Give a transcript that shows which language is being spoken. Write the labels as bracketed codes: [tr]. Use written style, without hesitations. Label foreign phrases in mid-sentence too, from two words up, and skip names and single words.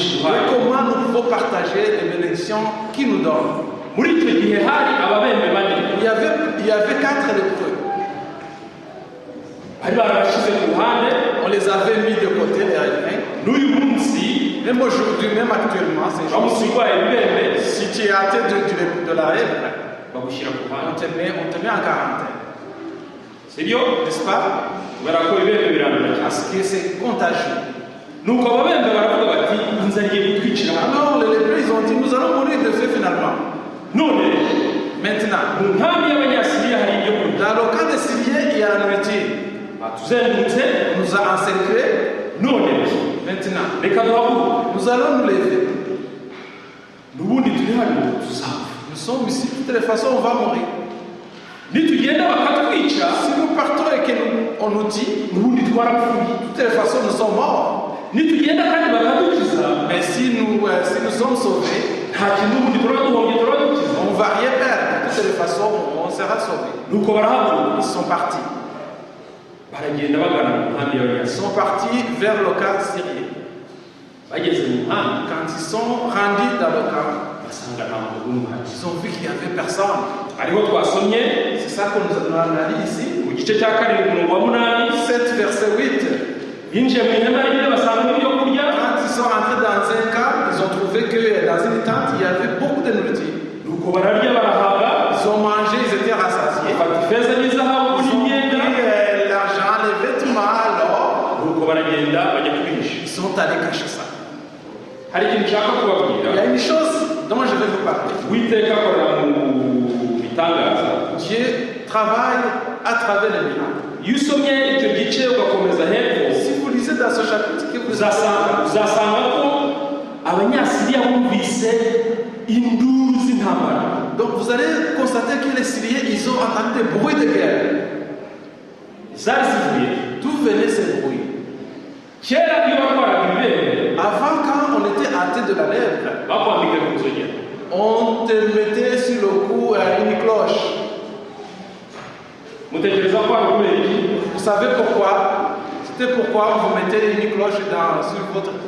[fr] et [rw] duhaye. [fr] comment nous pouvons partager les bénédictions qu'il nous donne. [rw] Muri icyo gihe hari ababembe bane [fr] Il y avait 4 lépreux. [rw] bari barabashyize ku ruhande. [fr] On les avait mis de côté, les réfrins. [rw] N'uyu munsi [fr] Même aujourd'hui, même actuellement, ces jours, [rw] uramutse urwaye ibibembe [fr] si tu es atteint de la lèvre, [rw] bagushyira ku [fr] on [rw] ruhande, [fr] te met en quarantaine. [rw] sibyo? [fr] N'est-ce pas? [rw] kubera ko ibibembe birandura cyane. [fr] Parce que c'est contagieux. [rw] Nuko ababembe baravuga bati inzara igiye gutwicira hano. [fr] Alors les lépreux, ils ont dit, nous allons mourir de faim finalement. [rw] None [fr] Maintenant, [rw] mu nkambi y'abanyasiriya hari ibyo kurya. [fr] dans le cas des Syriens, il y a la nourriture. [rw] Batuzengurutse, [fr] On nous a encerclés. [rw] none [fr] Maintenant, [rw] reka duhaguruke, [fr] nous allons nous lever. [rw] n'ubundi turi hano tuzapfa. [fr] Nous sommes ici, de toutes les façons, on va mourir. [rw] Nitugenda bakatwica, [fr] Si nous partons et qu'on nous dit, [rw] n'ubundi twarapfuye. [fr] de toutes les façons, nous sommes morts. [rw] Nitugenda kandi bakadukiza, [fr] Mais si nous sommes sauvés, [rw] nta kintu n'ubundi turaba duhombye, turaba dukiza. [fr] on ne va rien perdre. De toutes les façons, on sera sauvés. [rw] Nuko barahaguruka, [fr] Ils sont partis. [rw] baragenda bagana mu nkambi [fr] Ils [rw] y'abanyasiriya. [fr] sont partis vers le camp syrien. [rw] Bageze mu nkambi, [fr] Quand ils sont rendus dans le camp, [rw] basanga nta muntu n'umwe uhari. [fr] ils ont vu qu'il n'y avait personne. [rw] Ariho twasomye [fr] C'est ça qu'on nous a dit ici. [rw] mu gice cya karindwi umurongo wa munani, [fr] 7 verset 8. [rw] binjiye mu ihema rimwe basangamo ibyo kurya, [fr] Quand ils sont rentrés dans un camp, ils ont trouvé que dans une tente, il y avait beaucoup de nourriture. [rw] nuko bararya barahaga, [fr] Ils ont mangé, ils étaient rassasiés. [rw] bafata ifeza n'izahabu [fr] Ils ont [rw] n'imyenda, [fr] pris l'argent, les vêtements, l'or. [rw] nuko baragenda bajya kubihisha. [fr] Ils sont allés cacher ça. [rw] Hari ikintu nshaka [fr] Il y [rw] kubabwira. [fr] a une chose dont je vais vous parler. [rw] Uwiteka akorera mu bitangaza. [fr] Dieu travaille à travers les miracles. [rw] Iyo usomye icyo gice ugakomeza hepfo, [fr] Si vous lisez dans ce chapitre que vous [rw] uzasanga ko abanyasiriya bumvise induru z'intambara. [fr] donc vous allez constater que les Syriens, ils ont entendu des bruits de guerre. [rw] Zari zivuye. [fr] D'où venaient ces bruits? [rw] Kera iyo batwaraga ibibembe, [fr] Avant, quand on était atteint de la lèvre, [rw] bakwambika ku nzogera. [fr] on te mettait sur le cou une cloche. [rw] Mutekereza ko ari ukubera iki? [fr] Vous savez pourquoi? C'était pourquoi on vous mettait une cloche sur votre cou.